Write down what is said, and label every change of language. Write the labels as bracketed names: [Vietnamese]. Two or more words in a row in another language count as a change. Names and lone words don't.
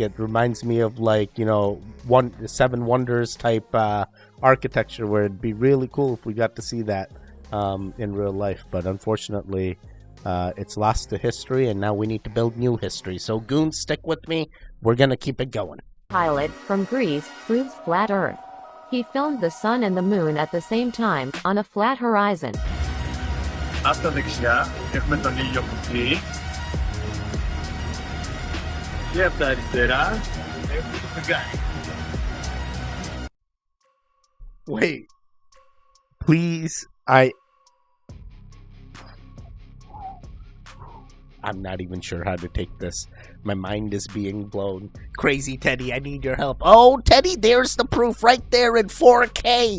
[English] It reminds me of, like, you know, Seven Wonders type architecture, where it'd be really cool if we got to see that in real life. But unfortunately, it's lost to history, and now we need to build new history. So goons, stick with me. We're gonna keep it going. Pilot from Greece proves flat Earth. He filmed the sun and the moon at the same time on a flat horizon. [Greek] Στα δεξιά έχουμε τον ήλιο κουτί. Και από τα αριστερά έχουμε το φεγγάρι. [English] Wait, please, I'm not even sure how to take this. My mind is being blown. Crazy Teddy, I need your help. Oh, Teddy, there's the proof right there in 4K.